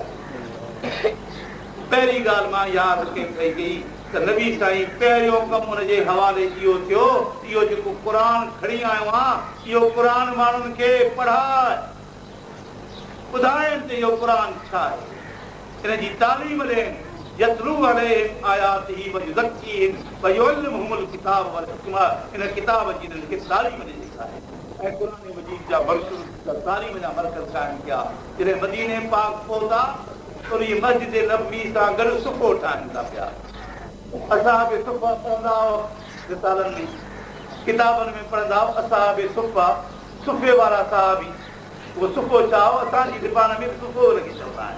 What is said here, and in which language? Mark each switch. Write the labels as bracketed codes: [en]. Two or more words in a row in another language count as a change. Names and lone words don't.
[sd] पहिरीं ॻाल्हि मां यादि रखे पई गई त नबी साईं पहिरियों कमु हुनजे हवाले इहो थियो, इहो जेको क़ुर खणी आयो आहे, इहो क़ुर माण्हुनि खे पढ़ाए ॿुधाइनि त इहो क़ुर छा आहे, इन जी तालीम ॾियनि। [ar] يتلو عليهم آياته ويزكيهم ويعلمهم الكتاب والحكمة, [sd] इन किताब जी इन्हनि खे तालीम ॾिनी आहे ऐं क़ुर मजीद जा मरकज़ तालीम जा मरकज़ क़ाइम कया। जॾहिं मदीने पाक पहुता उन मस्जिद नबवी सां गॾु सुफ़ो ठाहिनि था पिया। असां बि सुफ़ा पढ़ंदा हुआ रिसालनि में, किताबनि में पढ़ंदा हुआ असां बि सुफ़ा, सुफ़े वारा साहबी, उहो सुफ़ो छा हो, असांजी ज़बान में सुफ़ो लॻी चवंदा आहिनि।